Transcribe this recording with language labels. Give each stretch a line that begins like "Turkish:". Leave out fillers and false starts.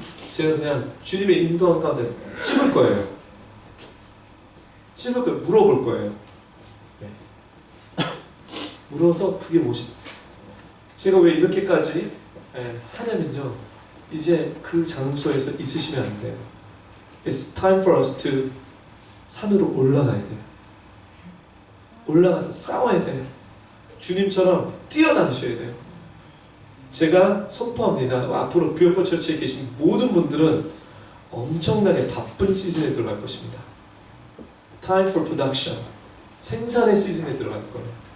Korean: 제가 그냥 주님의 인도한 가운데 찝을 거예요. 찝을 거예요. 물어볼 거예요. 네. 물어서 그게 무엇이? 제가 왜 이렇게까지 하냐면요. 이제 그 장소에서 있으시면 안 돼요.
English: It's time for us to
Korean: 산으로 올라가야 돼요. 올라가서 싸워야 돼요. 주님처럼 뛰어다니셔야 돼요. 제가 선포합니다. 앞으로 뷰어포 처치에 계신 모든 분들은 엄청나게 바쁜 시즌에 들어갈 것입니다.
English: Time for production.
Korean: 생산의 시즌에 들어갈 거예요.